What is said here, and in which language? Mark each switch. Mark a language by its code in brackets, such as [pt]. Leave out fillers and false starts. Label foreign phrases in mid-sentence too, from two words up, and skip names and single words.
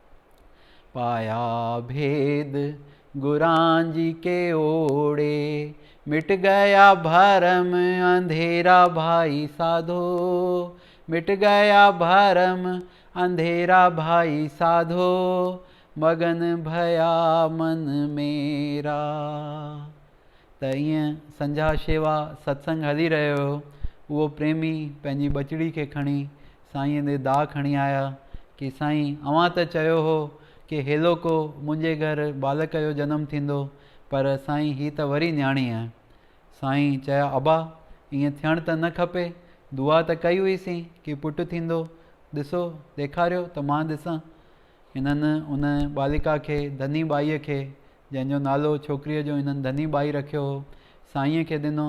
[hi] पाया भेद गुरां जी के ओड़े, मिट गया भरम अंधेरा भाई साधो, मिट गया भरम अंधेरा भाई साधो, मगन भया मन मेरा। [sd] त ईअं संझा शेवा सत्संग हली रहियो हो। उहो प्रेमी पंहिंजी बचड़ी खे खणी साईं दे दाह खणी आया कि साईं अवां त चयो हो कि हेलो को मुंहिंजे घर बालक जो जनमु थींदो, पर साईं ही त वरी न्याणी आहे। साईं चया अबा ईअं थियणु त न खपे, दुआ त कई हुईसीं कि पुटु थींदो, ॾिसो ॾेखारियो त मां ॾिसां। हिननि उन बालिका खे धनी बाईअ खे, जंहिंजो नालो छोकिरीअ जो हिननि धनी बाई रखियो हो, साईंअ खे ॾिनो।